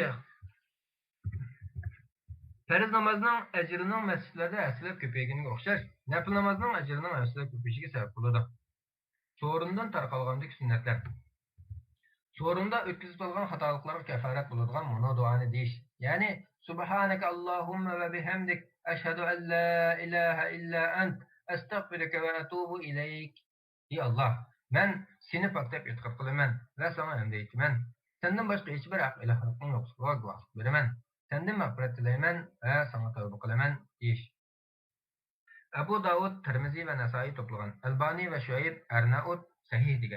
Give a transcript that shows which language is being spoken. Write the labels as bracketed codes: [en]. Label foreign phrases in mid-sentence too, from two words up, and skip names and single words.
[uz] Üçüncü, Farz namazning ajrining masjidlarda aslab ko'payganiga o'xshash, nafl namazning ajrining aslab ko'payishiga sabab bo'ladi. So'rindan tarqalgandek sunnatlar. So'rinda o'tkazib olgan xatoliklarga kafarat bo'ladigan mono duoni deyish. [ar] Ya'ni سبحانك اللهم وبحمدك أشهد أن لا إله إلا أنت أستغفرك وأتوب إليك. [uz] Ey Allah, men seni paklab e'tiqod qilaman va sana hamd aytaman. Sendan boshqa hech bir haq ilohning yo'qligiga guvohlik beraman. Sendan mag'firat tilayman va sana tavba qilaman deyish. Abu Davud, Tirmizi va Nasoiy to'plagan. Albani va Shuayb Arnaut sahih degan.